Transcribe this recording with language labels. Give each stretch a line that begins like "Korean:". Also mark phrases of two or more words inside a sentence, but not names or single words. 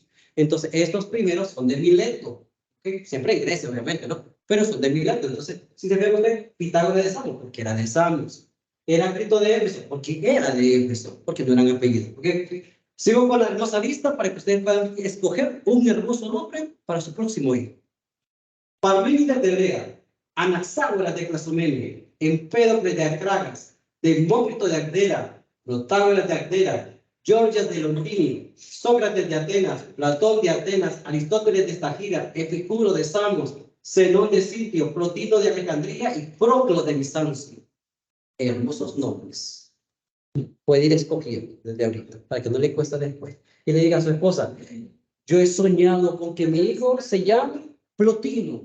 Spanish: Entonces, estos primeros son de Mileto, ¿okay? Siempre en Grecia, obviamente, ¿no? Pero son de Mileto. Entonces, si se ve usted, Pitágoras de Samos, porque era de Samos. Heráclito de Éfeso, porque era de Éfeso, porque no eran apellidos. ¿Okay? Sigo con la hermosa lista para que ustedes puedan escoger un hermoso nombre para su próximo hijo. Parménides de Lea, Anaxágoras de Clazomene, Empédocles de Acragas, Demócrito de Agdera, Protágoras de Agdera, Georgias de Longini, Sócrates de Atenas, Platón de Atenas, Aristóteles de Estagira, Epicuro de Samos, Zenón de Sitio, Plotino de Alejandría y Proclo de Bizancio. Hermosos nombres. Puede ir escogiendo desde ahorita, para que no le cueste después. Y le diga a su esposa, yo he soñado con que mi hijo se llame Plotino.